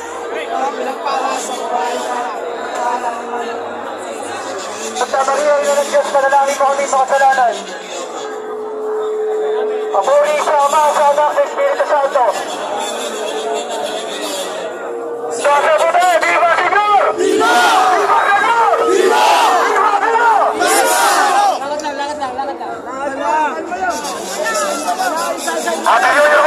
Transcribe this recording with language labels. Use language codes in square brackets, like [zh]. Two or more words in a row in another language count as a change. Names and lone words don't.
[tl] Santa Maria, ina ng Diyos, manalangin mo kami sa kasalanan. Papuri sa Ama, sa Anak, sa Espiritu Santo. Sa Buda, [es] Viva Señor! Viva! Viva Señor! Viva! Viva Señor! Viva! [tl] Lakad lang.